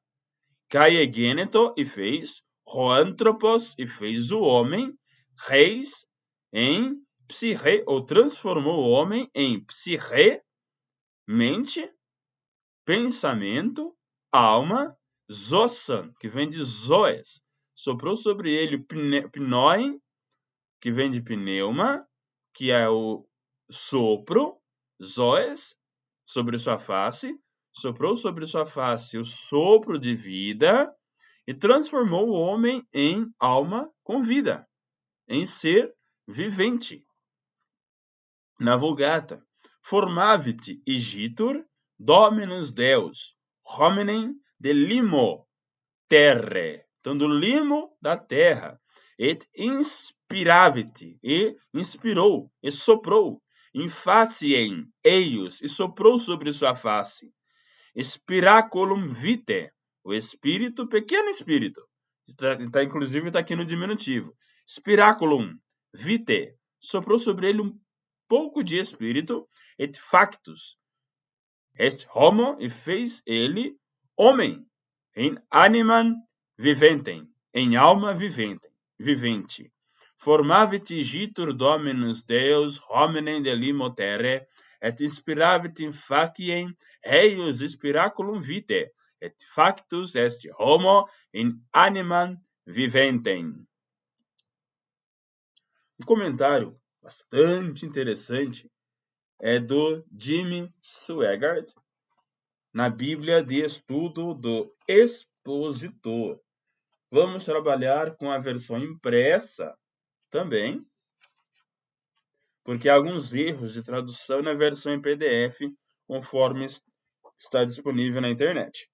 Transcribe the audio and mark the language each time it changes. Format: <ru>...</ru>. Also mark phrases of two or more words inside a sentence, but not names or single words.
<el>Καὶ ἐγένετο,</el> <pt>e fez, hoanthropos, e fez o homem, reis, em psiche, ou transformou o homem em psiche, mente, pensamento, alma, zosan, que vem de zoes, soprou sobre ele pnoen, que vem de pneuma, que é o sopro, zoes, sobre sua face, soprou sobre sua face o sopro de vida e transformou o homem em alma com vida, em ser vivente. Na Vulgata,</pt> <la>formavit igitur dominus Deus, hominem de limo terre.</la> <pt>Então, do limo da terra.</pt> <la>Et inspiravit,</la> <pt>e inspirou, e soprou.</pt> <la>Infatiem eius,</la> <pt>e soprou sobre sua face.</pt> <la>Spiraculum vitae,</la> <pt>o espírito, pequeno espírito. Inclusive está aqui no diminutivo.</pt> <la>Spiraculum vitae,</la> <pt>soprou sobre ele um pouco de espírito.</pt> <la>Et factus est homo,</la> <pt>e fez ele homem. Em</pt> <la>animam viventem,</la> <pt>em alma vivente.</pt> <la>Formavit igitur dominus Deus hominem de limo terre, et inspiravit in faciem eius spiraculum vitae, et factus est homo in animam viventem.</la> <pt>Um comentário bastante interessante é do Jimmy Swaggart, na Bíblia de Estudo do Expositor. Vamos trabalhar com a versão impressa também, porque há alguns erros de tradução na versão em PDF, conforme está disponível na internet.</pt>